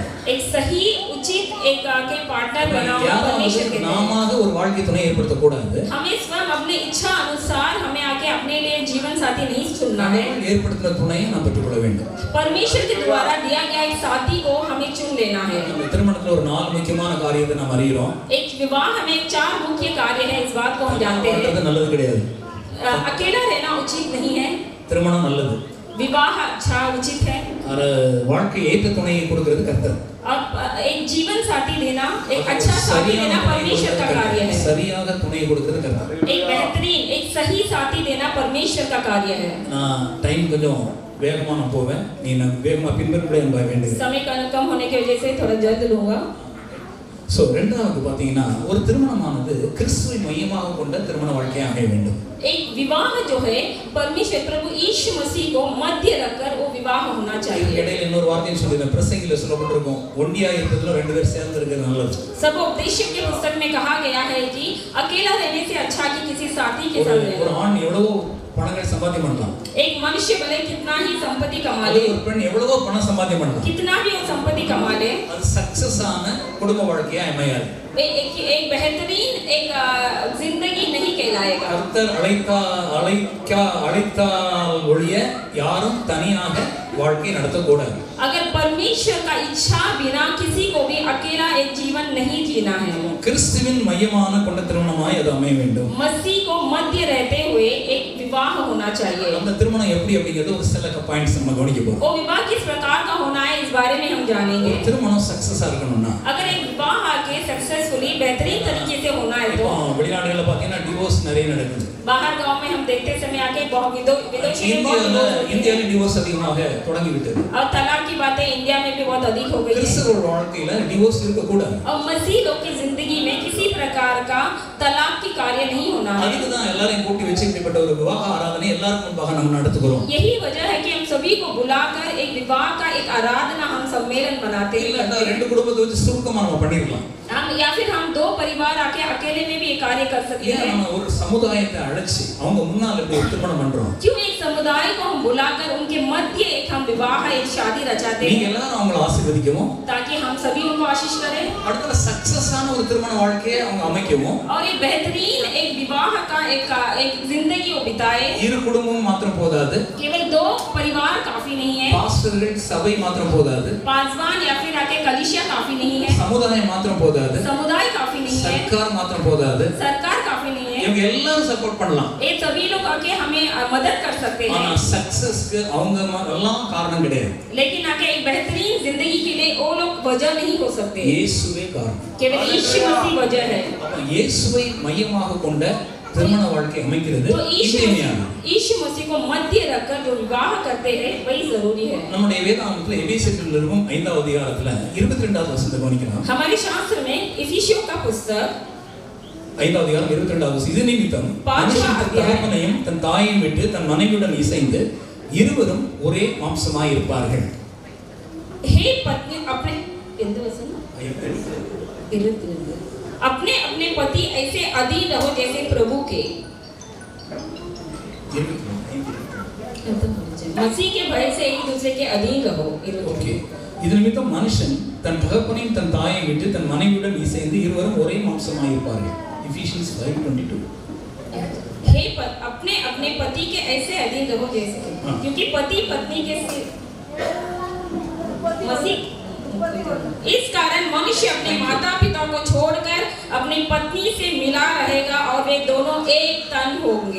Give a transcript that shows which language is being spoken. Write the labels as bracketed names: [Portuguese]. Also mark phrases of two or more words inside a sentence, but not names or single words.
[Hindi] एक सही उचित एक आके पार्टनर बनाना परमेश्वर के [Tamil] நாமாக ஒரு வாழ்க்கை துணை ஏற்படுத்த கூடாது. [Hindi] हमें स्वयं अपने इच्छा अनुसार हमें आके अपने लिए जीवन साथी नहीं चुनना है। [Tamil] ஏற்படுத்துற துணையை நாம் பெற்றுக்கொள்ள வேண்டும். [Hindi] परमेश्वर के द्वारा दिया गया एक साथी को हमें चुन लेना है। [Tamil] திருமணத்துல ஒரு 4 முக்கியமான காரியத்தை நாம் அறிகிறோம். [Hindi] एक विवाह में 4 मुख्य कार्य है, इस बात को हम जानते हैं। [Tamil] அது நல்லது கிடையாது. [Hindi] अकेला रहना उचित नहीं है, [Tamil] திருமணம் நல்லது. [Hindi] विवाह अच्छा उचित है। [Tamil] और வாழ்க்கை ஏற்ற துணையை கொடுக்கிறது கர்த்தர். [Hindi] अब एक जीवन साथी देना, एक अच्छा साथी देना परमेश्वर का कार्य है। [Tamil] சரியாக துணையை கொடுக்கிறது கர்த்தர். [Hindi] एक बेहतरीन एक सही साथी देना परमेश्वर का कार्य है। [Tamil] நான் டைம் கொஞ்சம் வேகமா நான் போவேன், நீ நான் வேகமா பின்பற்றவே வேண்டியது. [Hindi] समय कम होने की वजह से थोड़ा जल्द लूंगा। [Tamil] சோ ரெண்டாவது பாத்தீங்கன்னா ஒரு திருமணமானது கிறிஸ்துவை மையமாக கொண்ட திருமண வாழ்க்கையாக அமைய வேண்டும். [Hindi] एक विवाह जो है परमेश्वर प्रभु यीशु मसीह को मध्य रखकर वो विवाह होना चाहिए। [Tamil] இடையில இன்னொரு வார்த்தையை சொல்லிருக்கேன், பிரசங்கில சொல்லப்பட்டிருக்கும் ஒண்டியா இருக்கிறதுல ரெண்டு பேர் சேர்ந்து இருக்கிறது நல்லது. [Hindi] सब उपदेशक के पुस्तक में कहा गया है कि अकेला रहने से अच्छा कि किसी साथी के साथ रहना। [Tamil] ஒரு ஆண் எவ்வளவு பணங்கள் சம்பாதிக்க பண்ணலாம், [Hindi] एक मनुष्य भले कितना ही संपत्ति कमा [Tamil] அது [Hindi] ले, [Tamil] ஒரு பெண் எவ்வளவோ பணம் சம்பாதிக்க பண்ணலாம், [Hindi] कितना भी वो संपत्ति कमा ले, [Tamil] அது சக்சஸ் ஆன குடும்ப வாழ்க்கையா அமையாது. [Hindi] एक बेहतरीन एक जिंदगी नहीं कहलाएगा। [Tamil] கர்த்தர் அழைத்தால் ஒழிய யாரும் தனியாக வாழ்க்கை நடத்தக்கூடாது. [Hindi] अगर परमेश्वर का इच्छा बिना किसी को भी अकेला एक जीवन नहीं जीना है। [Tamil] கிறிஸ்துவின் மையமான கொண்ட திருமணமாய் அது அமைய வேண்டும். [Hindi] मसीह को मध्य रहते हुए एक विवाह होना चाहिए। [Tamil] அந்த திருமணம் எப்படி அப்படிங்கிறது ஒரு சில பாயிண்ட்ஸ் நம்ம கவனிக்க போறோம். [Hindi] वो विवाह किस प्रकार का होना है इस बारे में हम जानेंगे। [Tamil] திருமணம் சக்சஸா இருக்கணும்னா [Hindi] अगर एक विवाह आके सक्सेसफुली बेहतरीन तरीके से होना है तो [Tamil] வெளிநாடுகள்ல பாத்தீங்கன்னா டிவோர்ஸ் நிறைய நடக்குது. [Hindi] बाहर गांव में हम देखते समय आके बहुत विदेशी में बहुत [Tamil] இந்தியால டிவோர்ஸ் அதிகமாக தொடங்கி விட்டது. [Hindi] और तलाक की बातें इंडिया में भी बहुत अधिक हो गई है। [Tamil] கிறிஸ்தவ வாழ்க்கையில டிவோர்ஸ் இருக்க கூடாது. [Hindi] और मसीह लोग की जिंदगी में किसी प्रकार का तलाक की कार्य नहीं होना है। [Tamil] அதுக்கு தான் எல்லாரையும் கூட்டி வச்சு இப்படிப்பட்ட ஒரு விவாக ஆராதனை எல்லாரும் முன்பாக நம்ம நடத்துகிறோம். [Hindi] यही वजह है कि हम सभी को बुलाकर एक विवाह का एक आराधना हम सम्मेलन बनाते हैं। [Tamil] இல்ல ரெண்டு குடும்பத்தை வச்சு சுருக்கமா நம்ம பண்ணிரலாம். [Hindi] हम या फिर हम दो परिवार आके अकेले में भी ये कार्य कर सकते हैं। [Tamil] நம்ம ஒரு சமுதாயத்தை அழைச்சு அவங்க முன்னால இப்படி திருமணம் பண்றோம். [Hindi] क्यों एक समुदाय को हम बुलाकर उनके मध्य एक हम विवाह एक शादी रचाते [Tamil] நீங்க [Hindi] हैं [Tamil] எல்லாரும் அவங்களை ஆசீர்வதிக்கவும் [Hindi] ताकि हम सभी उनको आशीष करें [Tamil] அடுத்த சக்சஸ் ஆன ஒரு திருமண வாழ்க்கையை அவங்க அமைக்கவும் [Hindi] और एक बेहतरीन एक विवाह का एक जिंदगी वो बिताए। [Tamil] இரு குடும்பமும் மாத்திரம் போதாது, [Hindi] केवल दो परिवार काफी नहीं है, [Tamil] பாஸ்டர்கள் சபை மாத்திரம் போதாது, [Hindi] पासवान या फिर आके कलीसिया काफी नहीं है, [Tamil] சமுதாயம் மாத்திரம் போதாது, [Hindi] समुदाय काफी नहीं है, [Tamil] சர்க்கார் மாத்திரம் போதாது, [Hindi] सरकार काफी नहीं है। [Tamil] இவங்க எல்லாரும் சப்போர்ட் பண்ணலாம். [Hindi] ये सभी लोग आके हमें मदद कर सकते [Tamil] ஆனா [Hindi] हैं, [Tamil] சக்சஸ்க்கு அவங்க எல்லாம் காரணம் கிடையாது. [Hindi] लेकिन आके एक बेहतरीन जिंदगी के लिए वो लोग वजह नहीं हो सकते, [Tamil] இயேசுவே காரணம். [Hindi] केवल यीशु मसीह वजह है। [Tamil] அப்ப இயேசுவை மையமாக கொண்ட திருமண வாழ்க்கை அமைக்கிறது [Hindi] तो यीशु मसीह को मध्य रखकर जो विवाह करते हैं वही जरूरी है। [Tamil] நம்முடைய வேதாகமத்துல எபேசியர் நிருபம் 5வது அதிகாரத்துல 22வது வசனத்தை கவனிக்கலாம். [Hindi] हमारे शास्त्र में इफिसियों का पुस्तक [Tamil] 5வது அதிகாரம் 22வது வசனம், இது நிமித்தம் மனுஷன் தன் தகப்பனையும் தன் தாயையும் விட்டு தன் மனைவியுடன் இசைந்து இருவரும் ஒரே மாம்சமாய் இருப்பார்கள். [Hindi] हे पत्नी अपने अपने अपने पति ऐसे अधीन रहो जैसे प्रभु के, मसीह के भय से एक दूसरे के अधीन रहो। [Tamil] ஓகே, இது நிமித்தம் மனுஷன் தன் தகப்பனையும் தன் தாயையும் விட்டு தன் மனைவியுடன் இசைந்து இருவரும் ஒரே மாம்சமாய் இருப்பார்கள். எபிசியன்ஸ் 5:22. [Hindi] हे अपने अपने पति के ऐसे अधीन रहो जैसे, क्योंकि पति पत्नी के मसीह इस कारण मनुष्य अपने माता पिता को छोड़कर अपनी पत्नी से मिला रहेगा और वे दोनों एक तन होंगे।